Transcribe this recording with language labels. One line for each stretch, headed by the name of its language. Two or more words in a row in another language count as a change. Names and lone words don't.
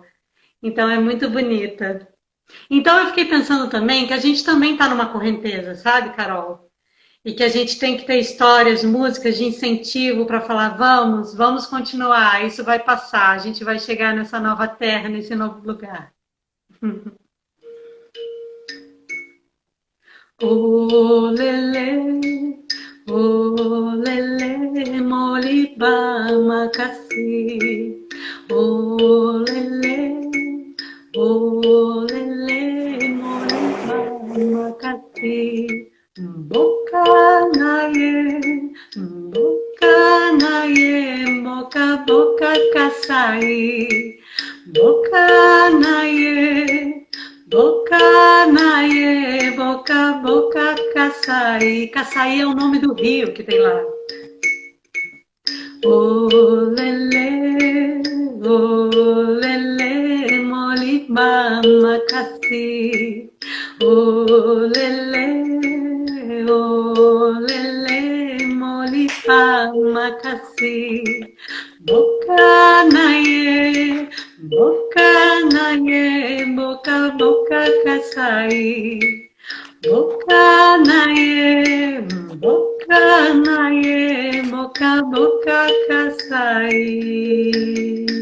Portuguese: Então é muito bonita. Então eu fiquei pensando também que a gente também está numa correnteza, sabe, Carol? E que a gente tem que ter histórias, músicas de incentivo para falar, vamos continuar, isso vai passar, a gente vai chegar nessa nova terra, nesse novo lugar.
Lingala: Oh, lele, oh, lele, moliba, macassi. Oh, lele, oh, lele, moliba, macassi. Boca na ye, boca, boca, caçai. Boca na ye. Boca naie, boca, boca, caçaí.
Portuguese: Caçaí é o nome do rio que tem lá.
Lingala: Oh, lele, moliba, macassi. Oh, lele, moliba, macassi. Boca naie, boca, boca, caçaí. Boca naie, boca, boca, caçaí.